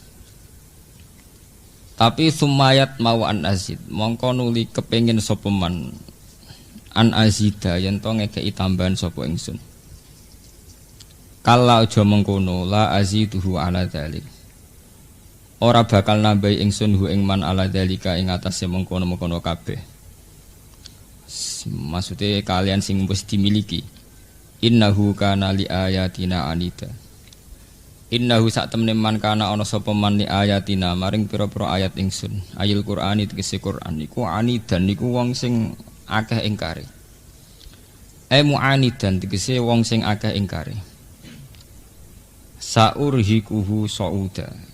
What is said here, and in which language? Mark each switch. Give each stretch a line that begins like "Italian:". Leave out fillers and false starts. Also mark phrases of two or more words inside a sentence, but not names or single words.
Javanese: Tapi sumayat mau
Arabic: an azid
Javanese: mongko nuli kepengin sapa man
Arabic: an azida
Javanese: yen to ngekeki tambahan sapa ingsun. Kala aja mengkono
Arabic: la aziduhu ala dzalik.
Javanese: Ora bakal nambahi ingsun hu ing man
Arabic: ala dzalika
Javanese: ing atase mengkono-mengkono kabeh. Maksude kalian sing wis dimiliki.
Arabic: Innahu kana li ayatina anida.
Javanese: Innahu sak temene man kana ana sapa man
Arabic: li ayatina
Javanese: maring pira-pira ayat ingsun.
Arabic: Ayil Qur'ani
Javanese: tegese Qur'an niku anidan niku wong sing akeh ingkare. Mu'anidan tegese wong sing akeh ingkare.
Arabic: Saurhikuhu sauda.